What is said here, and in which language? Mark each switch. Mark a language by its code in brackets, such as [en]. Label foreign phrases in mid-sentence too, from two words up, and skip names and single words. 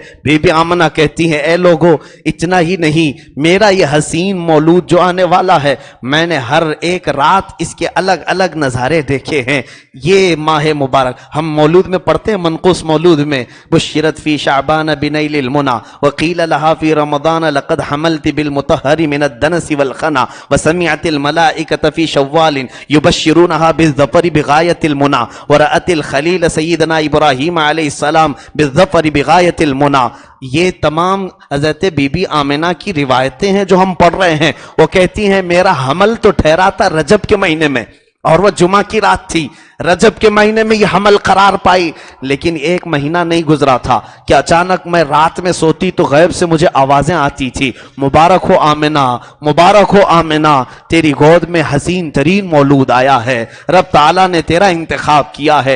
[hi] बीबी आमना कहती है, ए लोगों, इतना ही नहीं, मेरा ये हसीन मौलूद जो आने वाला है, मैंने हर एक रात इसके अलग अलग नज़ारे देखे हैं। ये माह मुबारक हम मौलूद में पढ़ते हैं, मनक़ूस मौलूद में, [ar] بشرت في شعبان بنيل المنى وقيل لها في رمضان لقد حملت بالمطهر من الدنس والخنا وسمعت الملائكة في شوال يبشرونها بالظفر بغاية المنى ورأت الخليل سيدنا إبراهيم عليه السلام بالظفر بغاية المنى. [hi] ये तमाम हज़रत बीबी आमिना की रिवायतें हैं जो हम पढ़ रहे हैं। वो कहती हैं, मेरा हमल तो ठहरा था रजब के महीने में, और वह जुमा की रात थी। रजब के महीने में ये हमल करार पाई, लेकिन एक महीना नहीं गुजरा था कि अचानक मैं रात में सोती तो गैब से मुझे आवाजें आती थी, मुबारक हो आमिना, मुबारक हो आमिना, तेरी गोद में हसीन तरीन मौलूद आया है, रब ताला ने तेरा इंतखाब किया है।